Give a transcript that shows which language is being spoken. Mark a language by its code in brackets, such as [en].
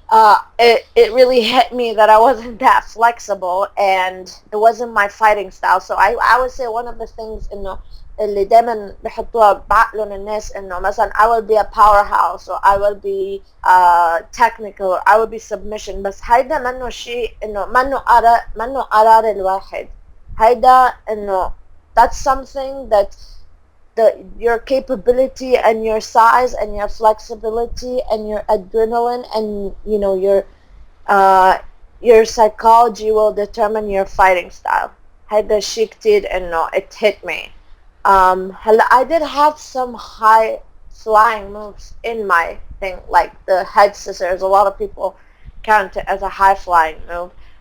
[en] it really hit me that I wasn't that flexible and it wasn't my fighting style. So I would say one of the things [ar] إنه اللي دايما بيحطوها بعقلهم الناس إنه مثلا [en] I will be a powerhouse or I will be technical or I will be submission. [ar] بس هيدا منه شيء إنه منه قرار الواحد. هيدا إنه [en] that's something that your capability and your size and your flexibility and your adrenaline and you know your psychology will determine your fighting style. [ar] هذا الشيء كتير إنه [en] it hit me. [ar] هلا [en] I did have some high flying moves in my thing, like the head scissors. A lot of people count it as a high flying move.